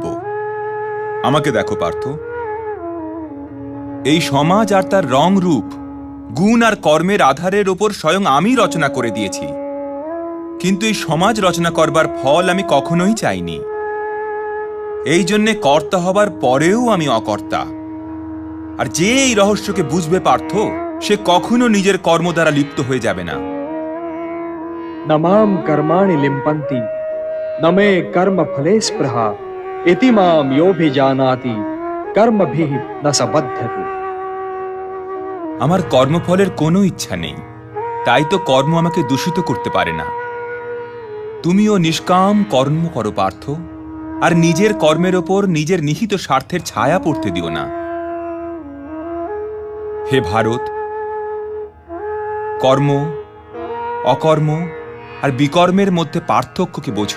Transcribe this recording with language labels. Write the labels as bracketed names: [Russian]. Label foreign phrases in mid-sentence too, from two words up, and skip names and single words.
[Bangla] আমাকে দেখো পার্থ, এই সমাজ আর তার রং রূপ, গুণ আর কর্মের আধারের ওপর স্বয়ং আমি রচনা করে দিয়েছি। কিন্তু এই সমাজ রচনা করবার ফল আমি কখনোই চাইনি। এই জন্যে কর্তা হবার পরেও আমি অকর্তা। আর যে এই রহস্যকে বুঝবে পার্থ, সে কখনো নিজের কর্ম দ্বারা লিপ্ত হয়ে যাবে না। [Sanskrit] न मां कर्माणि लिम्पन्ति न मे कर्म फले स्पृहा इति मां योऽभिजानाति कर्मभिः न स बध्यते। [Bangla] আমার কর্মফলের কোনো ইচ্ছা নেই, তাই তো কর্ম আমাকে দূষিত করতে পারে না। তুমিও নিষ্কাম কর্ম করো পার্থ, আর নিজের কর্মের ওপর নিজের নিহিত স্বার্থের ছায়া পড়তে দিও না। হে ভারত, কর্ম, অকর্ম আর বিকর্মের মধ্যে পার্থক্যকে বোঝো।